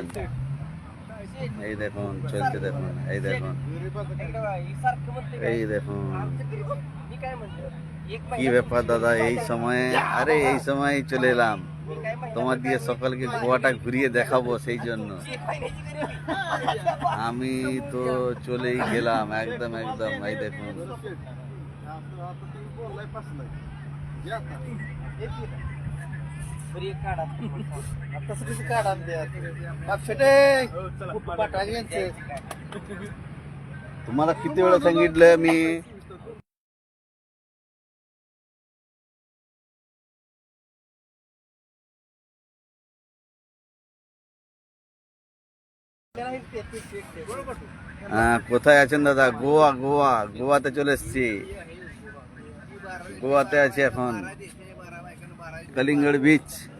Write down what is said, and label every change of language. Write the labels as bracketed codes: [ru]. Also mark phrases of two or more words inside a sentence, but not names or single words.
[bn] এই দেখুন চলছে, দেখুন এই দেখুন, এই দেখুন কি ব্যাপার দাদা এই সময়ে? আরে এই সময় চলে এলাম তোমার দিয়ে সকালকে গোয়াটা ঘুরিয়ে দেখাবো, সেই জন্য আমি তো চলেই গেলাম একদম একদম। এই দেখুন [mr] तुम्हाला किती वेळा सांगितलंय मी? [bn] কোথায় আছেন দাদা? গোয়া গোয়া গোয়াতে চলে এসছি। গোয়াতে আছি এখন, কালিঙ্গড় বিচ।